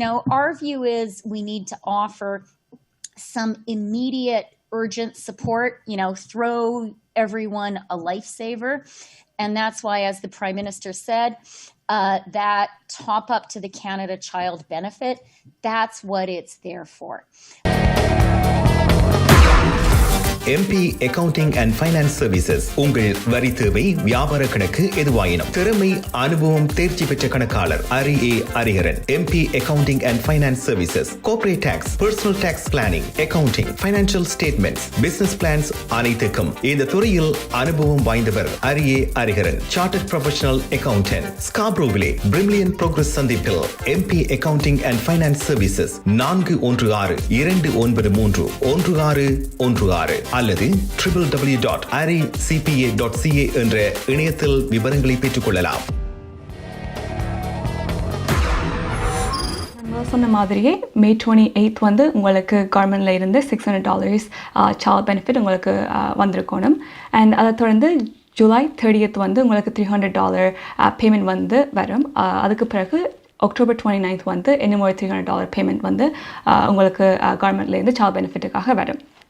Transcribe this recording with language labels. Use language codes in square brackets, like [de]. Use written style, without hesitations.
[en] Our view is we need to offer some immediate urgent support, throw everyone a lifesaver. And that's why, as the Prime Minister said, that top up to the Canada Child Benefit, that's what it's there for. MP Accounting and Finance Services. [ta] உங்கள் வரி தேவை, வியாபார கணக்கு எதுவாயினும் திறமை, அனுபவம், தேர்ச்சி பெற்ற கணக்காளர் Hariharan. [en] MP Accounting and Finance Services. Corporate Tax, Personal Tax Planning, Accounting, Financial Statements, Business Plans [ta] அனைத்துக்கும் இந்த துறையில் அனுபவம் வாய்ந்தவர் [en] Hariharan. Chartered Professional Accountant. [ta] ஸ்காப்ரோவிலே Brimley Progress சந்திப்பில் MP Accounting and Finance Services 416-293-1616 அல்லது www.aricpa.ca என்ற இணையத்தில் விவரங்களை பெற்றுக்கொள்ளலாம். சொன்ன மாதிரியே May 28th வந்து உங்களுக்கு கவர்மெண்ட்ல இருந்து $600 child benefit உங்களுக்கு வந்திருக்கணும். அண்ட் அதை தொடர்ந்து July 30th வந்து உங்களுக்கு $300 பேமெண்ட் வந்து வரும். அதுக்கு பிறகு October 29th வந்து இன்னும் ஒரு $300 பேமெண்ட் வந்து உங்களுக்கு கவர்மெண்ட்ல இருந்து child benefitக்காக வரும்.